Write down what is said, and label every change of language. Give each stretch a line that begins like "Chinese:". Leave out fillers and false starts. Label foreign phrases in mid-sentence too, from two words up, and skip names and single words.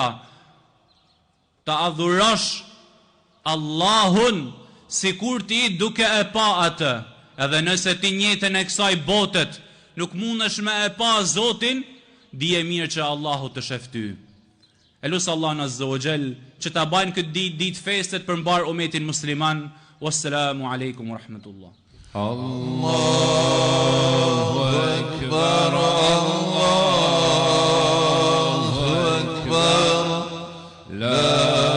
Albanian: Ta adhurosh Allahun sikur ti duke e pa atë, edhe nëse ti njëtën e kësaj botet nuk mundesh me e pa Zotin, dije mirë që Allahu të shef ty. Elus Allahun
Arabic: عز وجل
Albanian: që ta bajnë këtë ditë festet për mbar umetin musliman.
Arabic: والسلام عليكم ورحمة الله. الله أكبر الله أكبر لا